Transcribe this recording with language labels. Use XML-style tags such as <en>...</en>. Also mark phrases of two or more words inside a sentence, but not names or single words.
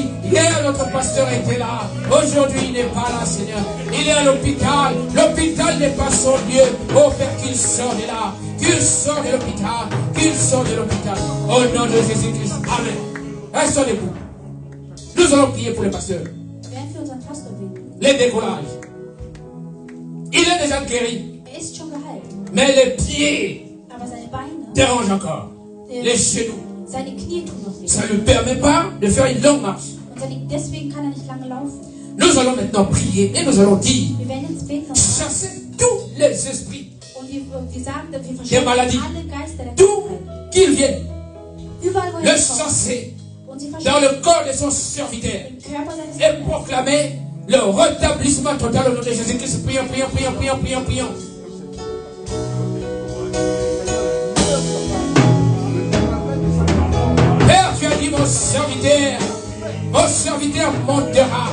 <fr>Hier, notre pasteur était là. Aujourd'hui, il n'est pas là, Seigneur. Il est à l'hôpital. L'hôpital n'est pas son lieu. Oh, Père, qu'il sort de là. Qu'il sort de l'hôpital. Qu'il sort de l'hôpital. Au nom de Jésus-Christ. Amen. Restons debout. Nous allons prier pour le pasteur.</fr> <de>werden wir unseren Pastor beten.</de> <fr>Les décollages. Il est déjà guéri.</fr> <de>Ist schon geheilt.</de> <fr>Mais les pieds</fr> <de>Aber seine Beine,</de> <fr>dérangent encore. Les genoux.</fr> <de>seine Knie tun noch weh.</de> <fr>Ça ne lui permet pas de faire une longue marche.</fr> <de>Und deswegen kann nicht lange laufen.</de> <fr>Nous allons maintenant prier et nous allons dire:</fr> <de>Wir werden jetzt beten</de> <fr>chassez tous les esprits,</fr> <de>und wir sagen, wir</de> <fr>des</fr> <de>verschwinden</de> <fr>maladies,</fr> <de>alle Geister der</de> <fr>d'où</fr> <de>Krankheit.</de> <fr>qu'ils viennent,</fr> <de>Überall, wo</de> <fr>le</fr> <de>er kommt.</de> <fr>chasser</fr> <de>Und sie</de> <fr>dans</fr> <de>verschwinden</de> <fr>le corps de son serviteur</fr> <de>im Körper seines</de> <fr>et</fr> <de>Kindes.</de> <fr>proclamer le rétablissement total au nom de Jésus-Christ. Prions. Père, tu as dit, mon mon serviteur montera.</fr>